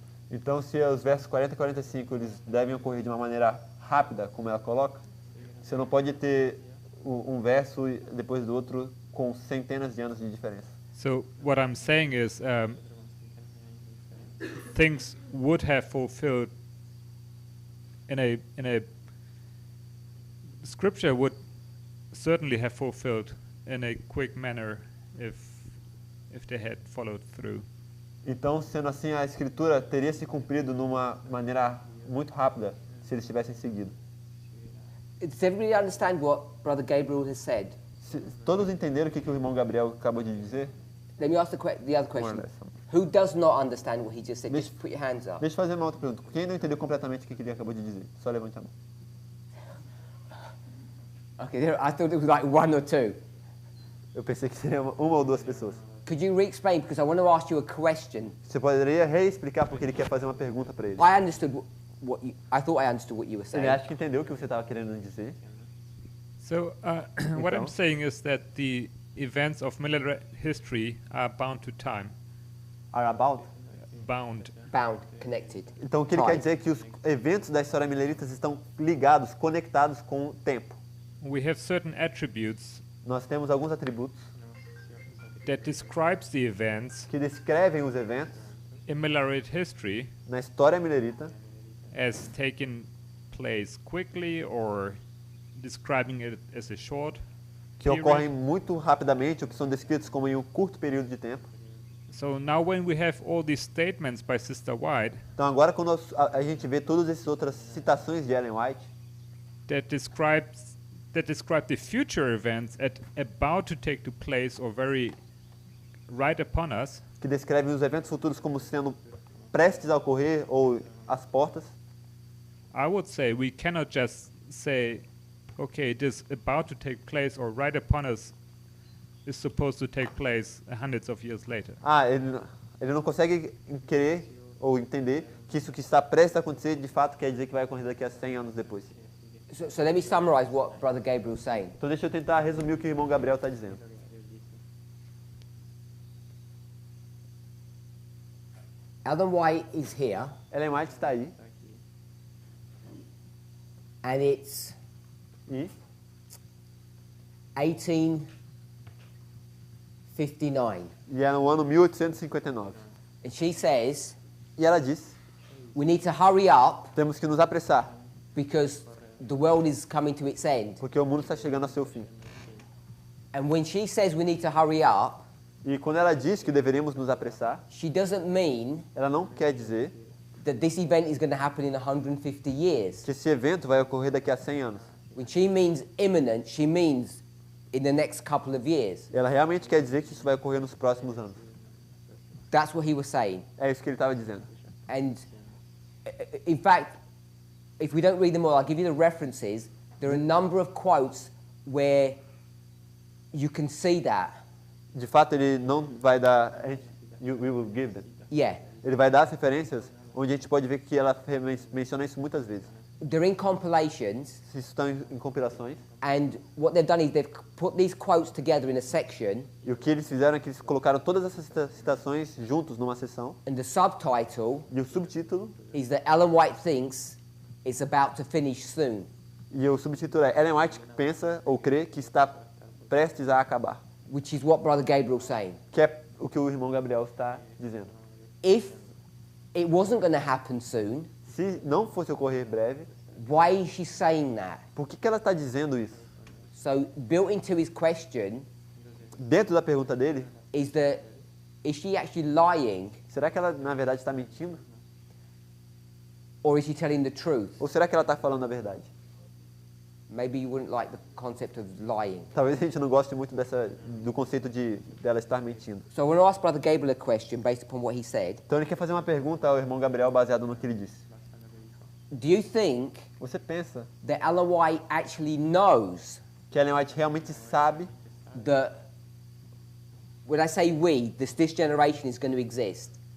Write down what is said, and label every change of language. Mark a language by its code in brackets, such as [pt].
[pt] Então, se os versos 40 e 45 eles devem ocorrer de uma maneira rápida, como ela coloca, você não pode ter um verso depois do outro com centenas de anos de diferença. [en] So what I'm saying is things would have fulfilled in a scripture would certainly have fulfilled in a quick manner if they had followed through. [pt] Então, sendo assim, a escritura teria se cumprido numa maneira muito rápida se eles tivessem seguido. [en] Does everybody understand what Brother Gabriel has said? [pt] Todos entenderam o que o irmão Gabriel acabou de dizer? [en] Let me ask the other More or question. less. Who does not understand what he just said? [pt] Deixa- [en] Just put your hands up. [pt] Deixa eu fazer uma outra pergunta. Quem não entendeu completamente o que ele acabou de dizer? Só levante a mão. [en] Okay, I thought it was like one or two. [pt] Eu pensei que seria uma ou duas pessoas. [en] Could you re-explain? Because I want to ask you a question. [pt] Você poderia reexplicar porque ele quer fazer uma pergunta para ele. [en] I understood I thought I understood what you were [pt] Ele [en] saying. [pt] acha que entendeu o que você estava querendo dizer. [en] So what I'm [pt] Então? [en] saying is that the events of military history are bound to time, Are about? bound bound, connected. [pt] Então o que ele quer dizer é que os eventos da história milerita estão ligados, conectados com o tempo. [en] We have certain attributes [pt] Nós temos alguns atributos [en] that describes the events [pt] que descrevem os eventos [en] in Millerite history [pt] na história milerita [en] as taking place quickly or describing it as a short [pt] que ocorrem muito rapidamente ou que são descritos como em um curto período de tempo. [en] So now when we have all these statements by Sister White [pt] Então agora quando a gente vê todas essas outras citações de Ellen White [en] that describe the future events about to take to place or very right upon us, [pt] que descrevem os eventos futuros como sendo prestes a ocorrer ou às portas, [en] I would say we cannot just say, okay, it is about to take place or right upon us is supposed to take place hundreds of years later. [pt] Ele não consegue querer ou entender que isso que está prestes a acontecer de fato quer dizer que vai ocorrer daqui a 100 anos depois. [en] So let me summarize what Brother Gabriel is saying. [pt] Então deixa eu tentar resumir o que o irmão Gabriel está dizendo. [en] Ellen White is here, [pt] Ellen White está aí [en] and it's [pt] e [en] 1859. [pt] é no ano 1859. [en] And she says, [pt] E ela diz, [en] we need to hurry up [pt] temos que nos apressar, [en] because the world is coming to its end. [pt] porque o mundo está chegando ao seu fim. [en] And when she says we need to hurry up, [pt] E quando ela diz que deveríamos nos apressar, [en] she doesn't mean [pt] ela não quer dizer [en] that this event is going to happen in 150 years. [pt] que esse evento vai ocorrer daqui a 100 anos. [en] When she means imminent, she means in the next couple of years. [pt] Ela realmente quer dizer que isso vai ocorrer nos próximos anos. [en] That's what he was saying. [pt] É isso que ele estava dizendo. [en] And in fact, if we don't read them all, I'll give you the references. There are a number of quotes where you can see that. [pt] De fato, ele não vai dar... [en] We will give them. Yeah. [pt] Ele vai dar as referências onde a gente pode ver que ela menciona isso muitas vezes. [en] They're in compilations, [pt] Isso estão em compilações. [en] and what they've done is they've put these quotes together in a section, [pt] E o que eles fizeram é que eles colocaram todas essas citações juntos numa seção. [en] and the subtitle [pt] E o subtítulo, [en] is that Ellen White thinks it's about to finish soon. [pt] é Ellen White pensa ou crê que está prestes a acabar. [en] Which is what Brother Gabriel's saying. [pt] Que é o que o irmão Gabriel está dizendo. [en] If it wasn't going to happen soon, [pt] Se não fosse ocorrer breve, [en] why is she saying that? [pt] por que ela está dizendo isso? [en] So built into his question [pt] Dentro da pergunta dele, [en] is she actually lying, [pt] será que ela na verdade está mentindo? [en] or is she telling the truth? [pt] Ou será que ela está falando a verdade? [en] Maybe you wouldn't like the concept of lying. [pt] Talvez a gente não goste muito do conceito dela estar mentindo. [en] So I want to ask Brother Gabriel a question based upon what he said. [pt] Então ele quer fazer uma pergunta ao irmão Gabriel baseado no que ele disse. [en] Do you think [pt] Você pensa [en] that Ellen White actually knows [pt] que Ellen White realmente sabe [en] that, when I say we, this generation is going to exist?